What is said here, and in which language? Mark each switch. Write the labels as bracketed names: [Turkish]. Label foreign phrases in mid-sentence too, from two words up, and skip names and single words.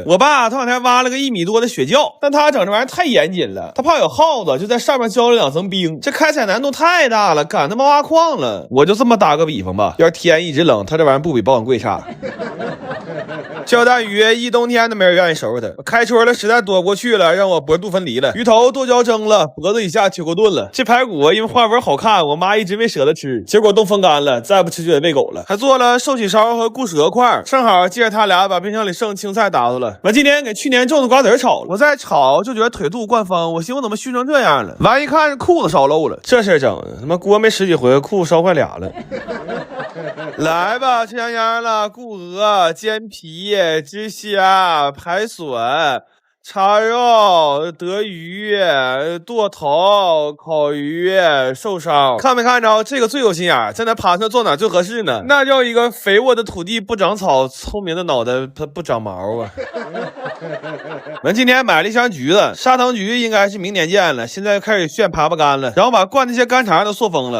[Chinese] 我爸頭2天挖了個1米多的雪窖，但他整這玩意兒太嚴謹了，他怕有耗子，就在上面澆了2層冰，這開採難度太大了，趕他媽挖礦了。我就這麼打個比方吧，要是天一直冷，他這玩意兒不比保險櫃差。焦蛋魚一冬天都沒人願意收拾它，開春了實在躲不過去了，讓我脖肚分離了。魚頭剁椒蒸了，脖子以下鐵鍋燉了。這排骨因為花紋好看，我媽一直沒捨得吃，結果凍風乾了，再不吃就得餵狗了。還做了壽喜燒和固蛇塊，正好借着他倆把冰箱裡剩青菜打發了。完今天給去年種的瓜子炒了，我再炒就覺得腿肚灌風，我寻思我怎麼燻成這樣了？完一看褲子燒漏了，這事整的他媽鍋沒10幾回，褲子燒壞倆了。來吧，吃香香了，固鵝、煎皮、汁蝦、排筍、叉肉、德魚、剁頭、烤魚、瘦燒，看沒看着？這個最有心眼，在那趴上坐哪最合適呢？那叫一個肥沃的土地不長草，聰明的腦袋它不長毛啊！完今天買了一箱橘子，砂糖橘應該是明年見了，現在開始炫爬乾了，然後把罐那些乾腸都塑封了。